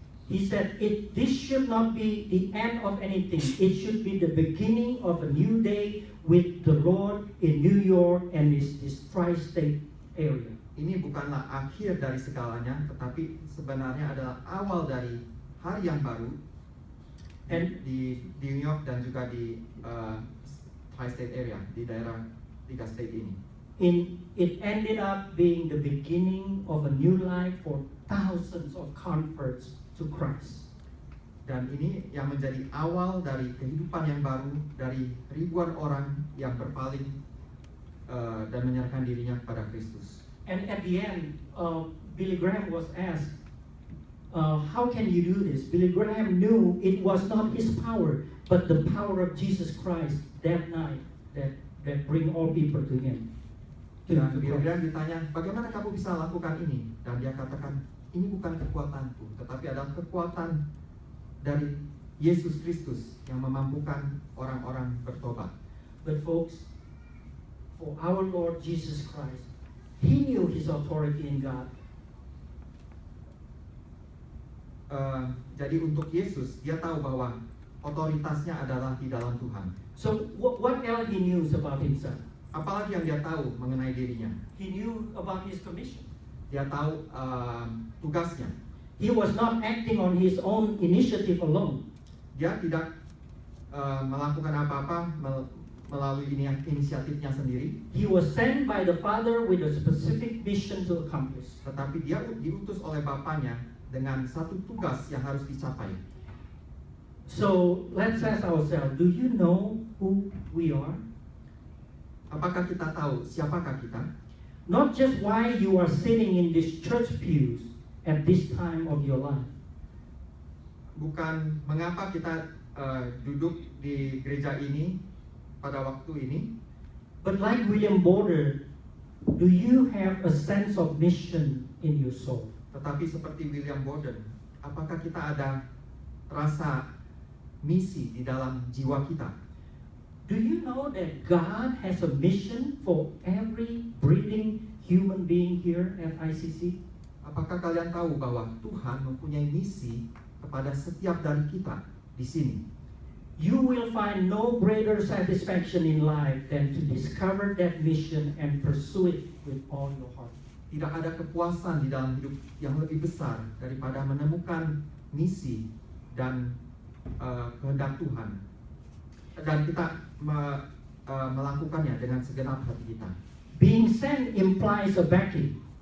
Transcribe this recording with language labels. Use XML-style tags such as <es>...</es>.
<en>He said, this should not be the end of anything. It should be the beginning of a new day with the Lord in New York and this tri-state area.</en> <id>Ini bukanlah akhir dari segalanya, tetapi sebenarnya adalah awal dari hari yang baru di New York dan juga di tri-state area, di daerah 3 state ini.</id> <en>It ended up being the beginning of a new life for thousands of converts to Christ.</en> <id>Dan ini yang menjadi awal dari kehidupan yang baru dari ribuan orang yang berpaling dan menyerahkan dirinya kepada Kristus.</id> <en>And at the end, Billy Graham was asked, how can you do this? Billy Graham knew it was not his power, but the power of Jesus Christ that night that bring all people to him.</en> <id>Dan kemudian ditanya, bagaimana kamu bisa lakukan ini? Dan dia katakan, ini bukan kekuatanku, tetapi adalah kekuatan dari Yesus Kristus yang memampukan orang-orang bertobat.</id> <en>But folks, for our Lord Jesus Christ, He knew His authority in God.</en> <id>Jadi untuk Yesus, dia tahu bahwa otoritasnya adalah di dalam Tuhan.</id> <en>So what else He knew about Himself?</en> <id>Apalagi yang dia tahu mengenai dirinya?</id> <en>He knew about His commission.</en> <id>Dia tahu tugasnya.</id> <en>He was not acting on His own initiative alone.</en> <id>Dia tidak melakukan apa-apa melalui inisiatifnya sendiri.</id> <en>He was sent by the Father with a specific mission to accomplish.</en> <id>Tetapi dia diutus oleh Bapaknya dengan satu tugas yang harus dicapai.</id> <en>So let's ask ourselves, do you know who we are?</en> <id>Apakah kita tahu siapakah kita?</id> <en>Not just why you are sitting in these church pews at this time of your life.</en> <id>Bukan mengapa kita duduk di gereja ini pada waktu ini.</id> <en>But like William Border, do you have a sense of mission in your soul?</en> <id>Tetapi seperti William Borden, apakah kita ada rasa misi di dalam jiwa kita?</id> <en>Do you know that God has a mission for every breathing human being here at ICC?</en> <id>Apakah kalian tahu bahwa Tuhan mempunyai misi kepada setiap dari kita di sini?</id> <en>You will find no greater satisfaction in life than to discover that mission and pursue it with all your heart.</en> <id>Tidak ada kepuasan di dalam hidup yang lebih besar daripada menemukan misi dan kehendak Tuhan. Dan kita melakukannya dengan segenap hati kita.</id> <en>Being sent implies a backing.</en>